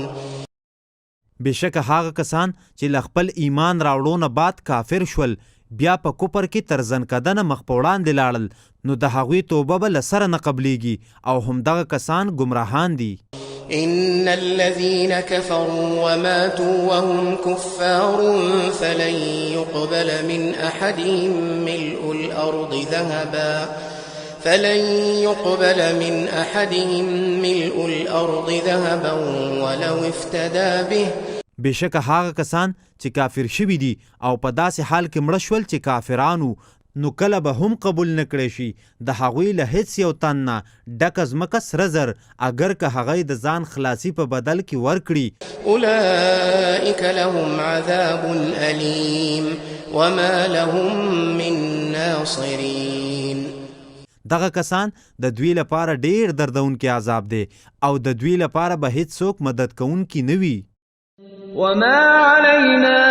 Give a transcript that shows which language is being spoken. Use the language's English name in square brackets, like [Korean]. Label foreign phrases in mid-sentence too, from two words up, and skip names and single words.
[Pashto] بېشکه هغه کسان چې له خپل ایمان راوړو نه بعد کافر شول بیا په کفر کې تر ځنکدنه مخ په وړاندې لاړل نو د هغوی توبه به له سره نه قبلیږي او همدغه کسان ګمراهان دي. [Arabic] إن الذين كفروا وماتوا وهم كفار فلن يقبل من أحدهم ملء الأرض ذهبا ولو افتدى به. [Pashto] بېشکه هغه کسان چې کافر شوي دي او په داسې حال کې مړه شول چې کافرانو نو کله به هم قبول نه کړی شي د هغوی له هیڅ یو تن نه ډکه ځمکه سره زر اگر که هغه د ځان خلاصي په بدل کې ورکړي. [Arabic] أولئك لهم عذاب أليم وما لهم من ناصرين. [Pashto] دغه کسان د دوی لپاره ډیر دردونکي عذاب دی او د دوی لپاره به هیڅ څوک مدد کوونکي نه وي. [Arabic] وما علينا